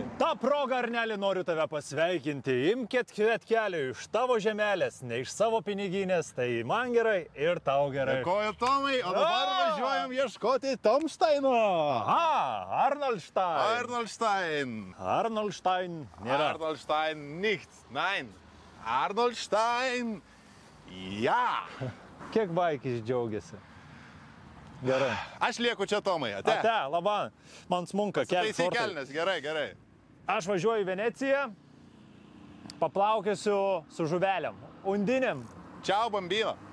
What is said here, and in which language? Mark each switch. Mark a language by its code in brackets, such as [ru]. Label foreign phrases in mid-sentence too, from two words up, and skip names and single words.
[lt] Ta proga, Arneli, noriu tave pasveikinti. Imkit kvietkelį iš tavo žemelės, ne iš savo piniginės. Tai man gerai ir tau gerai. Dėkoju, Tomai, o dabar važiuojam ieškoti Tomštaino. Aha, Arnoldštain. Arnoldštain nėra. [de] Arnoldštain nicht. Nein. Arnoldštain. Ja. [lt] Kiek baikis džiaugiasi. Gerai. Aš lieku čia, Tomai. Ate. Laban. Man smunka Taisy kelnes. Gerai. Aš važiuoju į Veneciją, paplaukiosiu su žuvelėm, undinėm. [it] Čiau, bambino.